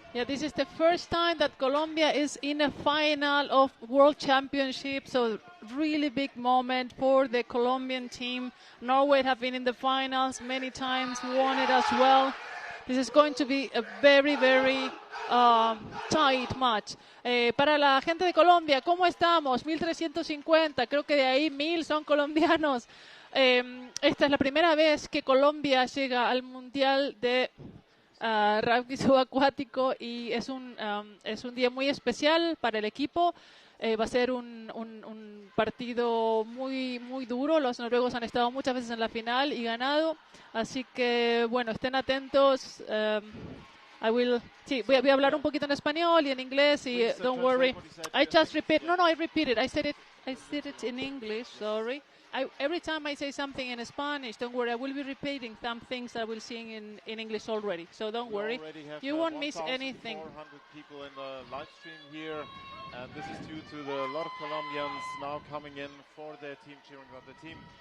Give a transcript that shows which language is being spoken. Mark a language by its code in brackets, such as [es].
[en] Yeah, this is the first time that Colombia is in a final of World Championship, so really big moment for the Colombian team. Norway have been in the finals many times, won it as well. This is going to be a very, very tight match. [es] Para la gente de Colombia, ¿cómo estamos? 1350, creo que de ahí 1000 son colombianos. Esta es la primera vez que Colombia llega al Mundial de Rugby subacuático y es un día muy especial para el equipo. Va a ser un partido muy, muy duro. Los noruegos han estado muchas veces en la final y ganado. Así que, bueno, estén atentos. Voy a hablar un poquito en español y en inglés y [en] don't worry. I just repeat. No, I repeated. I said it in English, sorry. Every time I say something in Spanish, don't worry, I will be repeating some things that I will sing in English already. So don't worry. You won't miss anything. 400 people in the live stream here, and this is due to a lot of Colombians now coming in for their team, cheering on the team.